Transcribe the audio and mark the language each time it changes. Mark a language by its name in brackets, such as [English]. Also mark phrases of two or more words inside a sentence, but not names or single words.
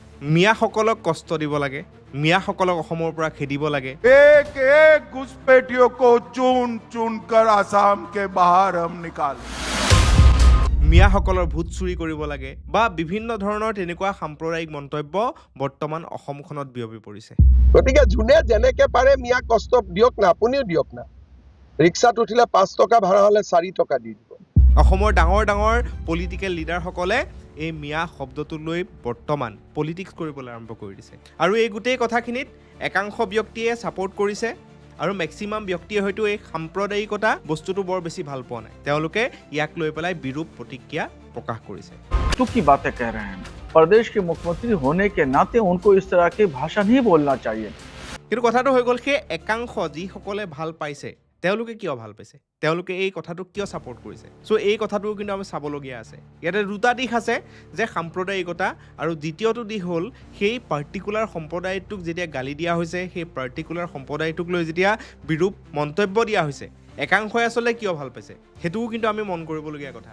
[Assamese] মিয়াসকলক কষ্ট দিব লাগে, মিয়াসকলক অসমৰ পৰা খেদিব লাগে। [Hindi] एक एक घुसपैठियों को चुन चुन कर आसाम के बाहर हम निकाल [Assamese] মিয়াসকলৰ ভোট চুৰি কৰিব লাগে বা বিভিন্ন ধৰণৰ তেনেকুৱা সাম্প্ৰদায়িক মন্তব্য বৰ্তমান অসমখনত বিয়পি পৰিছে। গতিকে যোনে যেনেকে পাৰে মিয়াক কষ্ট দিয়ক না, আপুনিও দিয়ক না। ৰিক্সাত উঠিলে 5 টকা ভাড়া হ'লে 4 টকা দি দিব। অসমৰ ডাঙৰ ডাঙৰ পলিটিকেল লিডাৰসকলে এই মিয়া শব্দটো লৈ বৰ্তমান পলিটিক্স কৰিবলৈ আৰম্ভ কৰি দিছে আৰু এই গোটেই কথাখিনিত একাংশ ব্যক্তিয়ে ছাপোৰ্ট কৰিছে আৰু মেক্সিমাম ব্যক্তিয়ে হয়তো এই সাম্প্ৰদায়িকতা বস্তুটো বৰ বেছি ভাল পোৱা নাই। তেওঁলোকে ইয়াক লৈ পেলাই বিৰূপ প্ৰতিক্ৰিয়া প্ৰকাশ কৰিছে। [Hindi] की बातें कह रहे हैं। प्रदेश के मुख्यमंत्री होने के नाते उनको इस तरह की भाषा नहीं बोलना चाहिए। [Assamese] কিন্তু কথাটো হৈ গ'ল সেই একাংশ যিসকলে ভাল পাইছে তেওঁলোকে কিয় ভাল পাইছে, তেওঁলোকে এই কথাটো কিয় ছাপোৰ্ট কৰিছে। চ' এই কথাটোও কিন্তু আমি চাবলগীয়া আছে। ইয়াতে দুটা দিশ আছে যে সাম্প্ৰদায়িকতা আৰু দ্বিতীয়টো দিশ হ'ল সেই পাৰ্টিকুলাৰ সম্প্ৰদায়টোক যেতিয়া গালি দিয়া হৈছে, সেই পাৰ্টিকুলাৰ সম্প্ৰদায়টোক লৈ যেতিয়া বিৰূপ মন্তব্য দিয়া হৈছে, একাংশই আচলতে কিয় ভাল পাইছে সেইটোও কিন্তু আমি মন কৰিবলগীয়া কথা।